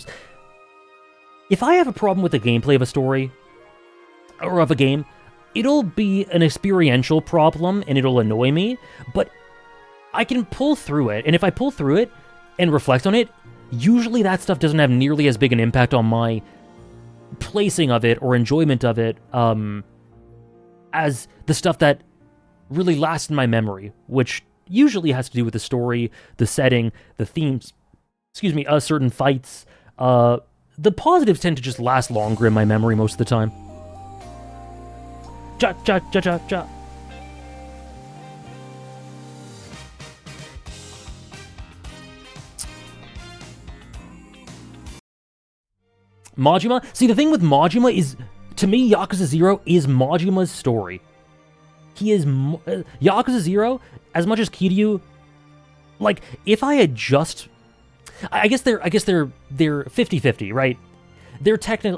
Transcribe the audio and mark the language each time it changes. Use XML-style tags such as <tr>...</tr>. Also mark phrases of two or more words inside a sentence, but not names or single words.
<en>If I have a problem with the gameplay of a story or of a game, it'll be an experiential problem and it'll annoy me, but I can pull through it, and if I pull through it and reflect on it, usually that stuff doesn't have nearly as big an impact on my placing of it or enjoyment of it as the stuff that really lasts in my memory, which usually has to do with the story, the setting, the themes, certain fights. The positives tend to just last longer in my memory most of the time.</en> <et>Ja, ja, ja, ja, ja. Majima?</et> <en>See, the thing with Majima is, to me, Yakuza 0 is Majima's story. He is... Yakuza 0, as much as Kiryu... Like, if I had just... I guess they're 50-50, right? They're technically...</en>